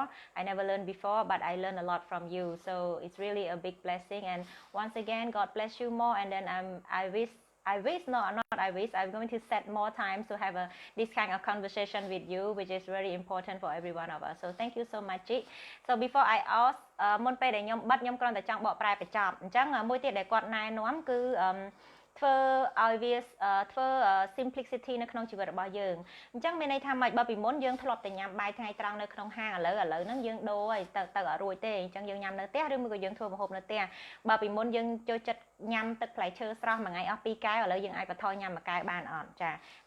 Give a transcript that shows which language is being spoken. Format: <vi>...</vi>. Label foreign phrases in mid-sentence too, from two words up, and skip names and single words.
<en>I never learned before, but I learned a lot from you. So it's really a big blessing. And once again, God bless you more. And then I'm going to set more time to have this kind of conversation with you, which is very important for every one of us. So thank you so much. So before I ask</en> <km>មុនពេលដែលខ្ញុំបិទខ្ញុំគ្រាន់តែចង់បកប្រែបញ្ចប់អញ្ចឹងមួយទៀតដែលគាត់ណែនាំគឺធ្វើឲ្យវាធ្វើ simplicity នៅក្នុងជីវិតរបស់យើងអញ្ចឹងមានន័យថាម៉េចបើពីមុនយើងធ្លាប់តែញ៉ាំបាយថ្ងៃត្រង់នៅក្នុងហាងឥឡូវហ្នឹងយើងដូរហើយ ទៅអត់រួចទេអញ្ចឹងយើងញ៉ាំនៅផ្ទះឬមួយក៏យើងធ្វើម្ហូបនៅផ្ទះបើពីមុនយើងចូលចិត្តញ៉ាំទឹកផ្លែឈើស្រស់មួយថ្ងៃអស់2កែវឥឡូវយើងអាចបន្ថយញ៉ាំមួយកែវបានអត់ចាអា</km>